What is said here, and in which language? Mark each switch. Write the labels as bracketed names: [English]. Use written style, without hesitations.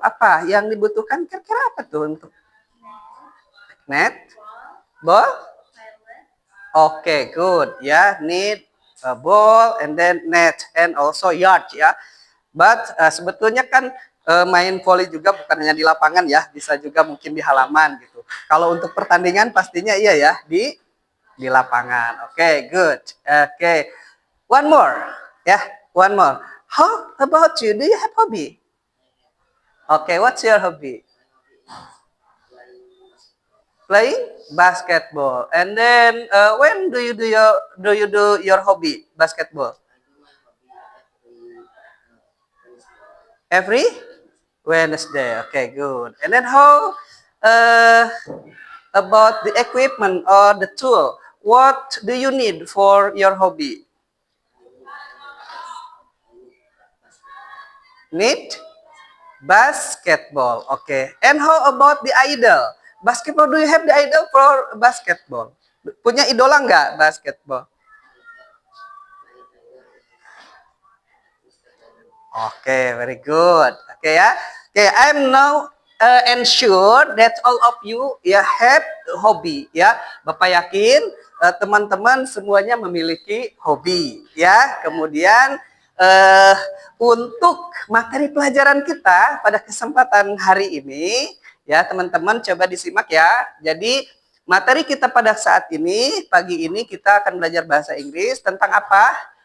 [Indonesian] Apa yang dibutuhkan kira-kira apa tuh untuk net? Ball? [English] Okay, good. Ya, need a ball and then net and also yard ya. [Indonesian] But sebetulnya kan main volley juga bukan hanya di lapangan ya, bisa juga mungkin di halaman gitu. Kalau untuk pertandingan pastinya iya ya di lapangan. [English] Okay, good. Okay, one more ya, one more. How about you? Do you have hobby? Okay, what's your hobby? Playing basketball. And then when do you do your hobby basketball? Every Wednesday. Okay, good. And then how uh, about the equipment or the tool? What do you need for your hobby? Need basketball. Okay. And how about the idol? Basketball, do you have the idol for basketball? [Indonesian] Punya idola nggak basketball? [English] Okay, very good. Okay ya. Okay, I'm now ensure that all of you ya have hobby ya. [Indonesian] Bapak yakin teman-teman semuanya memiliki hobi ya. Kemudian untuk materi pelajaran kita pada kesempatan hari ini ya teman-teman coba disimak ya. Jadi materi kita pada saat ini pagi ini kita akan belajar bahasa Inggris tentang apa?